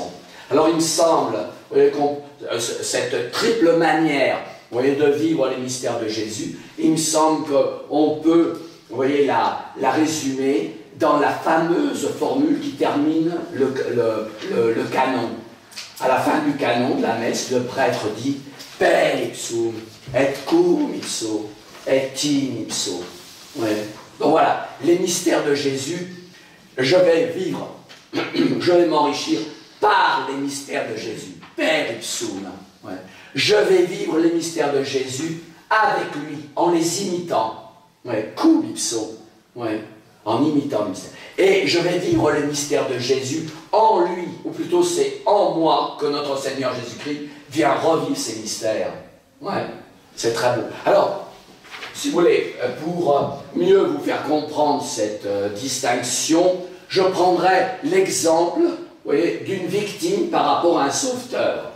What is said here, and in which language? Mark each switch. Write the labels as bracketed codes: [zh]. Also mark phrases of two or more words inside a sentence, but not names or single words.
[fr] Alors il me semble, vous voyez, cette triple manière, vous voyez, de vivre les mystères de Jésus, il me semble qu'on peut, vous voyez, la résumer dans la fameuse formule qui termine le canon. À la fin du canon de la messe, le prêtre dit « [la] Per ipsum, et cum ipso, et in ipso ». [fr] Ouais. Donc voilà, les mystères de Jésus, je vais vivre, je vais m'enrichir par les mystères de Jésus. [la] Per ipsum. [fr] Ouais. Je vais vivre les mystères de Jésus avec lui, en les imitant. Ouais. [la] Cum ipso. [fr] Ouais. En imitant le mystère. Et je vais vivre les mystères de Jésus en lui, ou plutôt c'est en moi que notre Seigneur Jésus-Christ vient revivre ces mystères. Ouais, c'est très beau. Alors, si vous voulez, pour mieux vous faire comprendre cette distinction, je prendrai l'exemple, vous voyez, d'une victime par rapport à un sauveteur.